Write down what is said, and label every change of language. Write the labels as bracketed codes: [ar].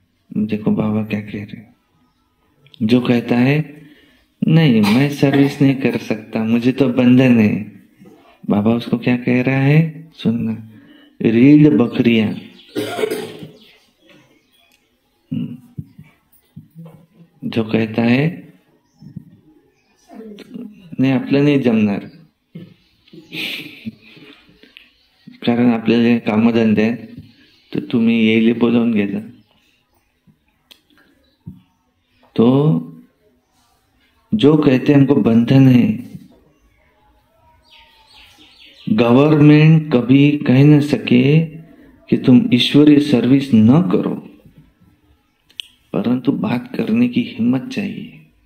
[hi] देखो बाबा क्या कह रहे हैं, जो कहता है नहीं मैं सर्विस नहीं कर सकता, मुझे तो बंधन है, बाबा उसको क्या कह रहा है सुनना, रीढ़ बकरियां। जो कहता है [mr] नाही आपलं नाही जमणार, कारण आपल्याला कामधंदे आहेत, तर तुम्ही येईल बोलवून घ्या। [hi] तो जो कहते हैं हमको बंधन है, गवर्नमेंट कभी कह न सके कि तुम ईश्वरीय सर्विस न करो, परंतु बात करने की हिम्मत चाहिए।